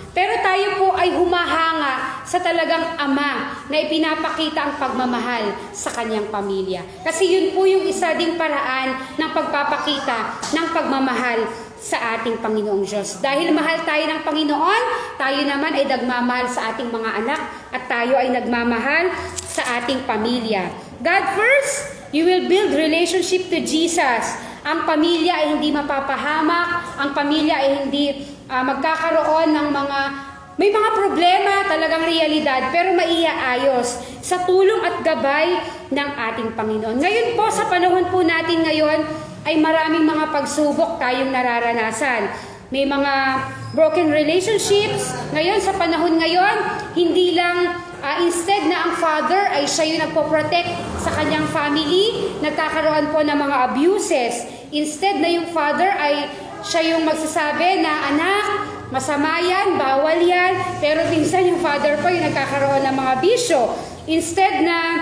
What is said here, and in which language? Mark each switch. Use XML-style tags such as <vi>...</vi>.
<tl>Pero tayo po ay humahanga sa talagang ama na ipinapakita ang pagmamahal sa kanyang pamilya. Kasi yun po yung isa ding paraan ng pagpapakita ng pagmamahal sa ating Panginoong Diyos. Dahil mahal tayo ng Panginoon, tayo naman ay nagmamahal sa ating mga anak at tayo ay nagmamahal sa ating pamilya.</tl> <en>God first, you will build relationship to Jesus.</en> <tl>Ang pamilya ay hindi mapapahamak, ang pamilya ay hindi magkakaroon ng may mga problema, talagang realidad, pero maiaayos sa tulong at gabay ng ating Panginoon. Ngayon po, sa panahon po natin ngayon, ay maraming mga pagsubok tayong nararanasan. May mga</tl> <en>broken relationships.</en> <tl>Ngayon, sa panahon ngayon, hindi lang instead na ang father ay siya yung nagpo-protect sa kanyang family, nagkakaroon po ng mga abuses. Instead na yung father ay siya yung magsasabi na, anak, masama yan, bawal yan. Pero minsan yung father po yung nagkakaroon ng mga bisyo. Instead na</tl>